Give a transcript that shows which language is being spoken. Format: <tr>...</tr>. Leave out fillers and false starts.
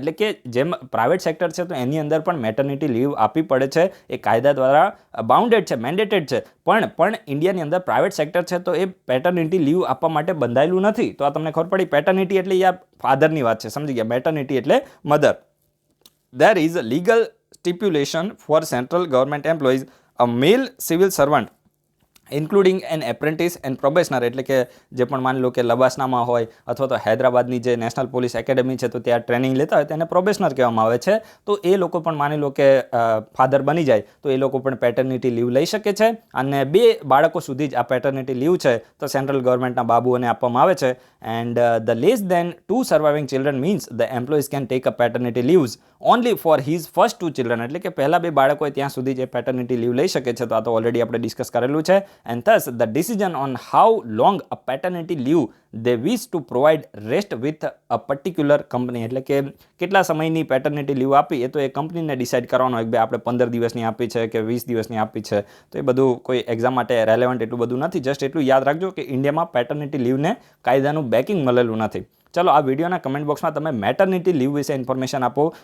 <gu>એટલે કે જેમ પ્રાઇવેટ સેક્ટર છે તો એની અંદર પણ મેટર્નિટી લીવ આપવી પડે છે. એ કાયદા દ્વારા બાઉન્ડેડ છે, મેન્ડેટેડ છે. પણ ઇન્ડિયાની અંદર પ્રાઇવેટ સેક્ટર છે તો એ પેટર્નિટી લીવ આપવા માટે બંધાયેલું નથી. તો આ તમને ખબર પડી. પેટર્નિટી એટલે યાર ફાધરની વાત છે, સમજી ગયા. મેટર્નિટી એટલે mother.</gu> <en>There is a legal stipulation for central government employees, a male civil servant including an apprentice and probationer.</en> <gu>એટલે કે જે પણ માની લો કે લબાસનામાં હોય અથવા તો હૈદરાબાદની જે નેશનલ પોલીસ એકેડમી છે તો ત્યાં ટ્રેનિંગ લેતા હોય તેને પ્રોબેશનર કહેવામાં આવે છે. તો એ લોકો પણ માની લો કે ફાધર બની જાય તો એ લોકો પણ પેટર્નિટી લીવ લઈ શકે છે. અને 2 બાળકો સુધી જ આ પેટર્નિટી લીવ છે તો સેન્ટ્રલ ગવર્મેન્ટના બાબુઓને આપવામાં આવે છે.</gu> <en>And the less than 2 surviving children means the employees can take a paternity leaves only for his first 2 children.</en> <gu>એટલે કે પહેલા 2 બાળકો હોય ત્યાં સુધી જ પેટર્નિટી લીવ લઈ શકે છે. તો આ તો ઓલરેડી આપણે ડિસ્કસ કરેલું છે.</gu> <en>And thus the decision on how long a paternity leave they wish to provide rest with a particular company.</en> <gu>એટલે કે કેટલા સમયની પેટર્નિટી લીવ આપી એ તો એ કંપનીને ડિસાઇડ કરવાનો હોય કે ભાઈ આપણે 15 દિવસની આપી છે કે 20 દિવસની આપી છે. તો એ બધું કોઈ એક્ઝામ માટે રેલેવન્ટ એટલું બધું નથી. જસ્ટ એટલું યાદ રાખજો કે ઇન્ડિયામાં પેટર્નિટી લીવને કાયદાનું બેકિંગ મળેલું નથી. ચલો આ વિડીયોના કમેન્ટ બોક્સમાં તમે મેટર્નિટી લીવ વિશે ઇન્ફોર્મેશન આપો.</gu>